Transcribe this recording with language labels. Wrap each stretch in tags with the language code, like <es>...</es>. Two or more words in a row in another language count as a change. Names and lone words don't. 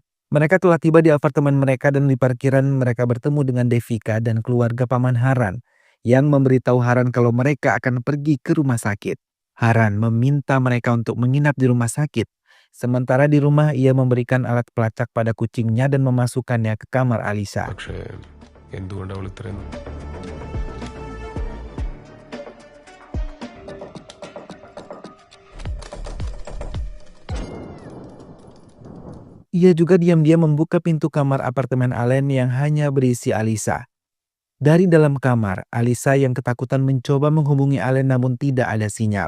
<id>Mereka telah tiba di apartemen mereka dan di parkiran mereka bertemu dengan Devika dan keluarga paman Haran yang memberitahu Haran kalau mereka akan pergi ke rumah sakit. Haran meminta mereka untuk menginap di rumah sakit. Sementara di rumah ia memberikan alat pelacak pada kucingnya dan memasukkannya ke kamar Alisa.</id> <ml>പക്ഷേ എന്തുകൊണ്ട് അവൾ ഇത്രയും</ml> <id>Ia juga diam-diam membuka pintu kamar apartemen Allen yang hanya berisi Alisa. Dari dalam kamar, Alisa yang ketakutan mencoba menghubungi Allen namun tidak ada sinyal.</id>